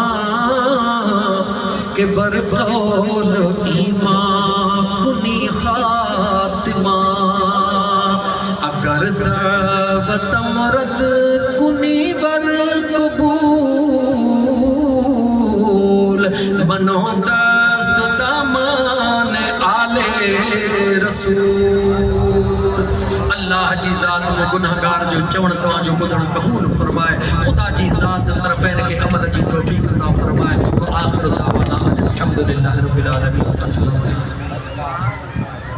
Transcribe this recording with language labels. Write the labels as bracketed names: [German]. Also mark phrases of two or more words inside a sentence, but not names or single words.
[Sindhi] के बरतौल ईमान कुनी खातिमा अगर दावत मरद कुनी वर कबूल बनो दस्त दामान आले रसूल अल्लाह जी ज़ात में गुनहगार जो चवण तव्हां जो ॿुधण क़बूल फरमाए खुदा जी ज़ात तरफ़ैन के अमल जी तौफ़ीक़ अता फरमाए [Arabic] وآخر دعوانا الحمد لله رب العالمين السلام عليكم.